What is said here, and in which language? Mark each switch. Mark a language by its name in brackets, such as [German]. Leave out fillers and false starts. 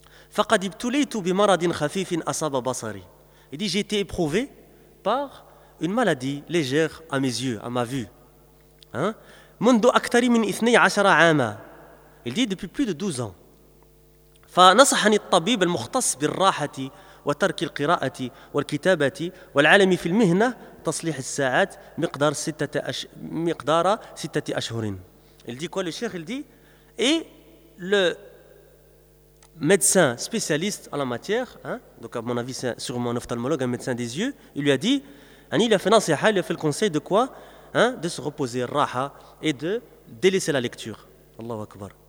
[Arabic] فقد ابتليت بمرض خفيف أصاب بصري. [French] Il dit, j'ai été éprouvé par une maladie légère à mes yeux, à ma vue. [Arabic] Hein? منذ أكثر من 12 عاما. [French] Il dit, depuis plus de 12 ans. [Arabic] فنصحني الطبيب المختص بالراحة وترك القراءة والكتابة والعلم في المهنة تصليح الساعات مقدار ستة مقدار ستة أشهر. [French] Il dit quoi le cheikh? Il dit, et le médecin spécialiste en la matière, hein, donc à mon avis c'est sûrement un ophtalmologue, un médecin des yeux, il lui a dit, il a fait nasiha, il a fait le conseil de quoi, hein, de se reposer, raha, et de délaisser la lecture. [Arabic] Allahu Akbar.